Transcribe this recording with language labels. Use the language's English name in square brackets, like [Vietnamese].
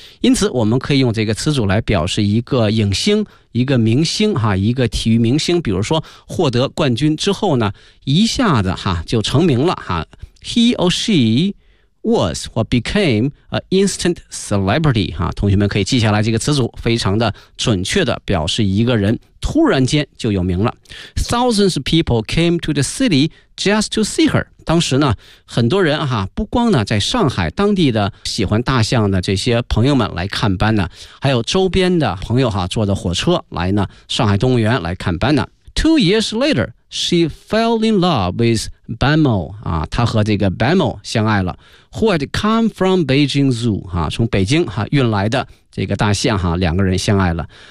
[Chinese] 因此，我们可以用这个词组来表示一个影星、一个明星哈，一个体育明星。比如说，获得冠军之后呢，一下子哈就成名了哈。 [English] He or she was or became an instant celebrity 哈。 [Chinese] 同学们可以记下来这个词组，非常的准确的表示一个人突然间就有名了。 [English] Thousands of people came to the city just to see her。 [Chinese] 当时呢，很多人哈，不光呢在上海当地的喜欢大象的这些朋友们来看班呢，还有周边的朋友哈，坐着火车来呢上海动物园来看班呢。 [English] 2 years later, she fell in love with Bamo [Chinese] 啊，她和这个 Bamo 相爱了。 [English] Who had come from Beijing Zoo [Chinese] 啊，从北京哈运来的这个大象哈，两个人相爱了。